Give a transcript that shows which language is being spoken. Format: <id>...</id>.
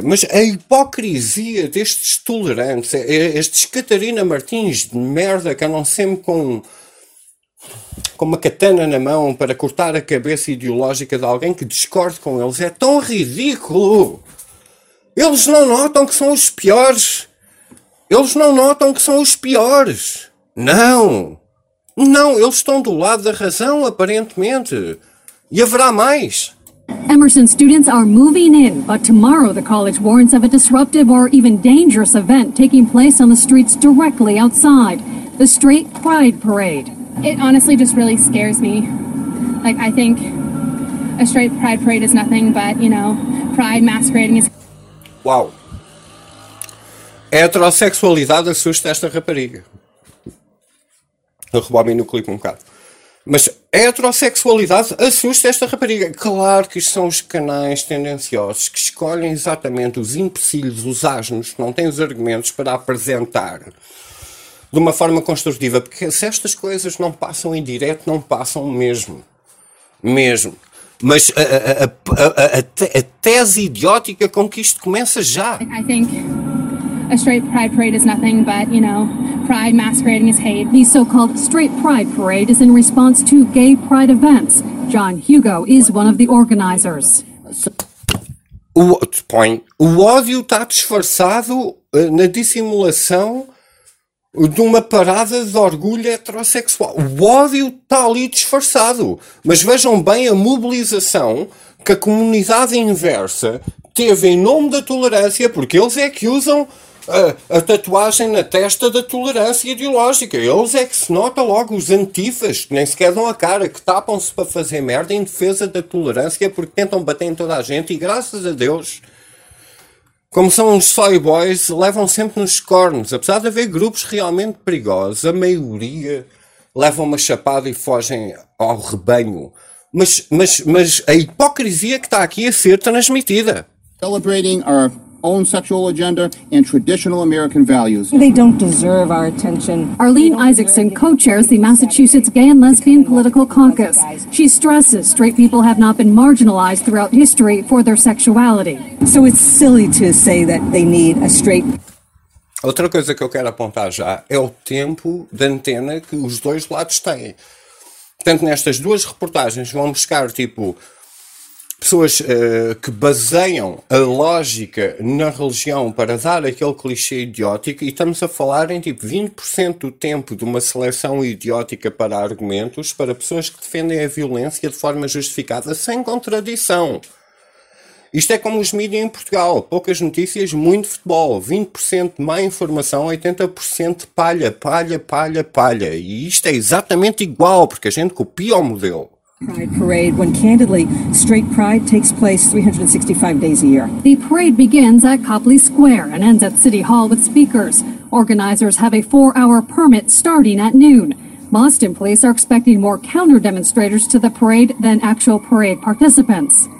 <pt>Mas a hipocrisia destes tolerantes, estes Catarina Martins de merda, que andam sempre com uma katana na mão para cortar a cabeça ideológica de alguém que discorde com eles, é tão ridículo. Eles não notam que são os piores. Eles não notam que são os piores. Não. Não, eles estão do lado da razão, aparentemente. E haverá mais.</pt> <en>Emerson students are moving in, but tomorrow the college warns of a disruptive or even dangerous event taking place on the streets directly outside, the Straight Pride Parade. It honestly just really scares me. Like, I think a straight pride parade is nothing but, you know, pride masquerading is...</en> <pt>Uau! A heterossexualidade assusta esta rapariga. Rebobino o clipe um bocado. Mas a heterossexualidade assusta esta rapariga. Claro que são os canais tendenciosos que escolhem exatamente os empecilhos, os asnos, que não têm os argumentos para apresentar de uma forma construtiva, porque se estas coisas não passam em direto, não passam mesmo. Mas a tese idiótica com que isto começa já.</pt> <en>I think a straight pride parade is nothing but, you know, pride masquerading as hate. The so-called straight pride parade is in response to gay pride events. John Hugo is one of the organizers.</en> <pt>O ódio está disfarçado na dissimulação de uma parada de orgulho heterossexual. O ódio está ali disfarçado. Mas vejam bem a mobilização que a comunidade inversa teve em nome da tolerância, porque eles é que usam a tatuagem na testa da tolerância ideológica. Eles é que se nota logo os antifas, que nem sequer dão a cara, que tapam-se para fazer merda em defesa da tolerância, porque tentam bater em toda a gente e, graças a Deus, como são uns</pt> <en>soy boys,</en> <pt>levam sempre nos cornos. Apesar de haver grupos realmente perigosos, a maioria levam uma chapada e fogem ao rebanho. Mas a hipocrisia que está aqui a ser transmitida.</pt> <en>Celebrating our own sexual agenda and traditional American values. They don't deserve our attention. Arlene Isaacson co-chairs the Massachusetts Gay and Lesbian Political Caucus. She stresses straight people have not been marginalized throughout history for their sexuality. So it's silly to say that they need a straight...</en> <pt>Outra coisa que eu quero apontar já é o tempo de antena que os dois lados têm. Tanto nestas duas reportagens vão buscar, tipo, pessoas que baseiam a lógica na religião para dar aquele clichê idiótico, e estamos a falar em tipo 20% do tempo de uma seleção idiótica para argumentos para pessoas que defendem a violência de forma justificada, sem contradição. Isto é como os mídias em Portugal, poucas notícias, muito futebol, 20% de má informação, 80% de palha, palha, palha, palha. E isto é exatamente igual, porque a gente copia o modelo.</pt> <en>Pride parade, when candidly, straight pride takes place 365 days a year. The parade begins at Copley Square and ends at City Hall with speakers. Organizers have a four-hour permit starting at noon. Boston police are expecting more counter-demonstrators to the parade than actual parade participants.</en>